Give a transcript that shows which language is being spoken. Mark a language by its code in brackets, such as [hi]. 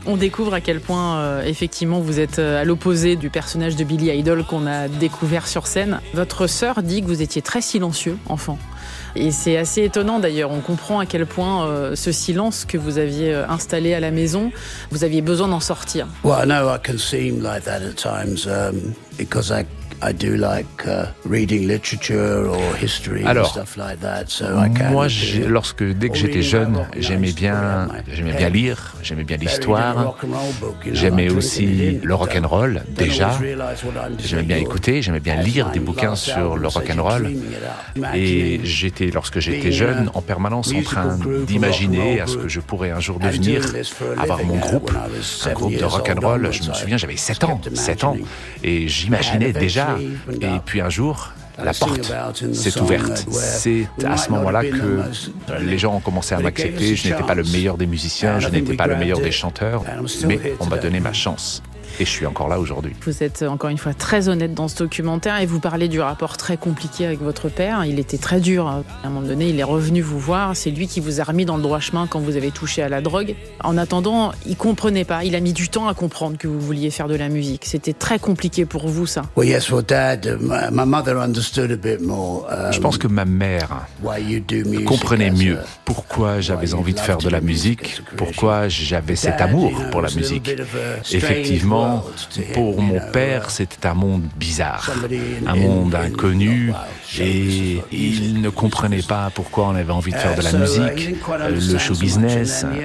[fr] On découvre à quel point effectivement vous êtes à l'opposé du personnage de Billy Idol qu'on a découvert sur scène. Votre sœur dit que vous étiez très silencieux enfant. Et c'est assez étonnant d'ailleurs, on comprend à quel point ce silence que vous aviez installé à la maison, vous aviez besoin d'en sortir. [en] Well, I know I can seem like that at times because I do like reading literature or history and [fr] alors, [en] stuff like that. So I can. [fr] Moi, dès que j'étais jeune, j'aimais bien lire, j'aimais bien l'histoire. J'aimais aussi le rock and roll. Déjà, j'aimais bien écouter, j'aimais bien lire des bouquins sur le rock and roll. Et lorsque j'étais jeune, en permanence en train d'imaginer à ce que je pourrais un jour devenir, avoir mon groupe, un groupe de rock and roll. Je me souviens, j'avais 7 ans, et j'imaginais déjà. Et puis un jour, la porte s'est ouverte. C'est à ce moment-là que les gens ont commencé à m'accepter. Je n'étais pas le meilleur des musiciens, je n'étais pas le meilleur des chanteurs, mais on m'a donné ma chance. Et je suis encore là aujourd'hui. Vous êtes encore une fois très honnête dans ce documentaire et vous parlez du rapport très compliqué avec votre père. Il était très dur. À un moment donné, il est revenu vous voir. C'est lui qui vous a remis dans le droit chemin quand vous avez touché à la drogue. En attendant, il ne comprenait pas. Il a mis du temps à comprendre que vous vouliez faire de la musique. C'était très compliqué pour vous, ça. [en] Well, yes, well, Dad, my mother understood a bit more, [fr] je pense que ma mère comprenait mieux pourquoi j'avais envie de faire de la musique, pourquoi j'avais cet amour pour la musique. Effectivement, pour mon père, c'était un monde bizarre, un monde inconnu, et il ne comprenait pas pourquoi on avait envie de faire de la musique, le show business.